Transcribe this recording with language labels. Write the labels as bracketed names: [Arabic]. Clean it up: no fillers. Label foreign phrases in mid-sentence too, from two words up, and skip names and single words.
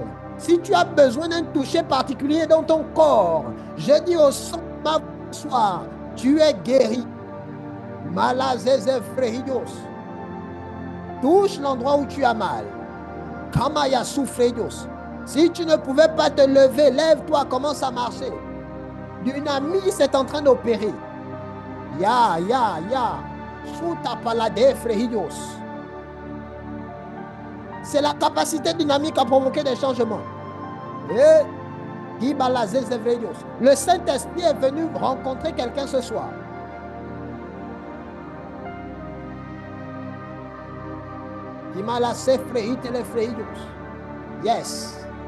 [French] Si tu as besoin d'un toucher particulier dans ton corps, je dis au son ce soir, tu es guéri. Malazeze Frehidos. Touche l'endroit où tu as mal. Kamaya Soufredos. Si tu ne pouvais pas te lever, lève-toi, commence à marcher. Dynamis est en train d'opérer. Ya. Souta palade Frehidos. C'est la capacité dynamique à provoquer des changements. Le Saint-Esprit est venu rencontrer quelqu'un ce soir. Yes.